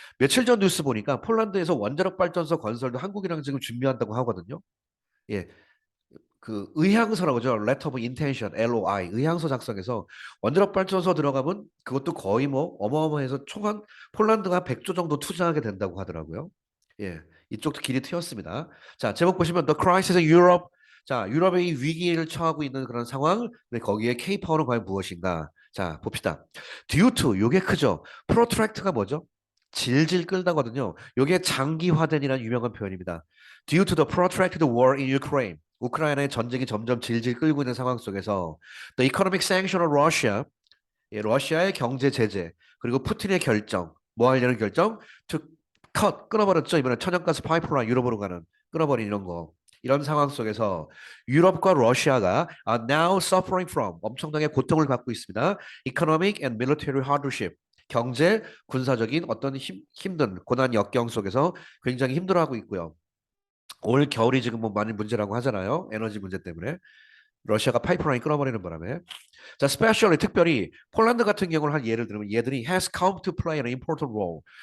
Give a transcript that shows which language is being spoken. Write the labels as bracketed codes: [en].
[ko] 며칠 전 뉴스 보니까 폴란드에서 원자력 발전소 건설도 한국이랑 지금 준비한다고 하거든요. 예, 그 의향서라고 하죠. Letter of Intention, LOI, 의향서 작성해서 원자력 발전소 들어가면 그것도 거의 뭐 어마어마해서 총 한 폴란드가 100조 정도 투자하게 된다고 하더라고요. 예, 이쪽도 길이 트였습니다. 자, 제목 보시면 [en] The Crisis in Europe. [ko] 자, 유럽의 이 위기를 처하고 있는 그런 상황. 근데 거기에 K-파워는 과연 무엇인가? 자, 봅시다. Due to, 요게 크죠. Protract가 뭐죠? 질질 끌다거든요. 요게 장기화된이라는 유명한 표현입니다. [en] Due to the protracted war in Ukraine. [ko] 우크라이나의 전쟁이 점점 질질 끌고 있는 상황 속에서 [en] the economic sanction of Russia, [ko] 예, 러시아의 경제 제재, 그리고 푸틴의 결정, 뭐 하려는 결정? to 끊어버렸죠. 이번에 천연가스 파이프라인 유럽으로 가는 끊어버린 이런 거. 이런 상황 속에서 유럽과 러시아가 [en] are now suffering from [ko] 엄청나게 고통을 받고 있습니다. [en] economic and military hardship. [ko] 경제, 군사적인 어떤 힘든 고난 역경 속에서 굉장히 힘들어하고 있고요. 올 겨울이 지금 뭐 많이 문제라고 하잖아요. 에너지 문제 때문에. 러시아가 파이프라인 끊어버리는 바람에. 자, 스페셜리 특별히 폴란드 같은 경우를 한 예를 들면 얘들이 [en] has come to play an important role.